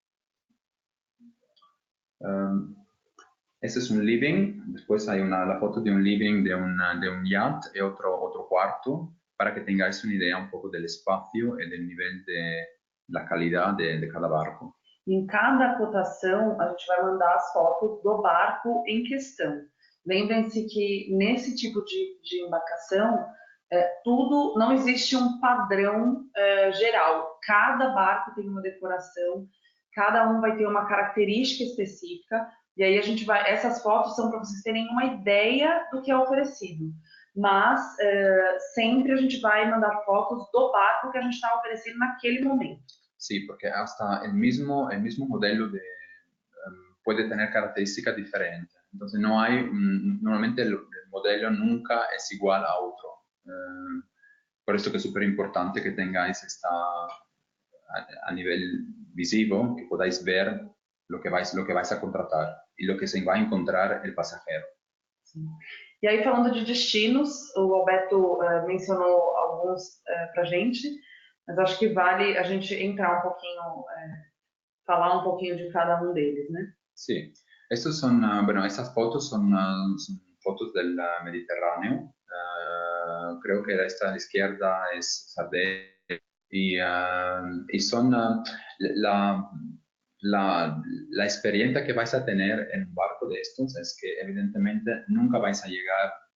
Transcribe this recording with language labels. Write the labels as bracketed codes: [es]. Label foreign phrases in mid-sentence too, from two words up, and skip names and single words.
[es] Este es un living, después hay la foto de un living de un yacht y otro cuarto, para que tengáis una idea un poco del espacio y del nivel de la calidad de cada barco. [pt] Em cada cotação, a gente vai mandar as fotos do barco em questão. Lembrem-se que nesse tipo de embarcação, não existe um padrão geral. Cada barco tem uma decoração, cada um vai ter uma característica específica. E aí essas fotos são para vocês terem uma ideia do que é oferecido. Mas sempre a gente vai mandar fotos do barco que a gente está oferecendo naquele momento. [es] Sí, porque hasta el mismo modelo puede tener características diferentes. Entonces normalmente el modelo nunca es igual a otro. Por esto que es súper importante que tengáis a nivel visivo, que podáis ver lo que vais a contratar y lo que se va a encontrar el pasajero. [pt] Sim. E aí, falando de destinos, o Alberto mencionou alguns para a gente, mas acho que vale a gente entrar um pouquinho, falar um pouquinho de cada um deles, né? [es] Sí, estas fotos son fotos del Mediterráneo. Creo que esta a la izquierda es Sardeña y son la experiencia que vais a tener en un barco de estos es que evidentemente nunca vais a llegar,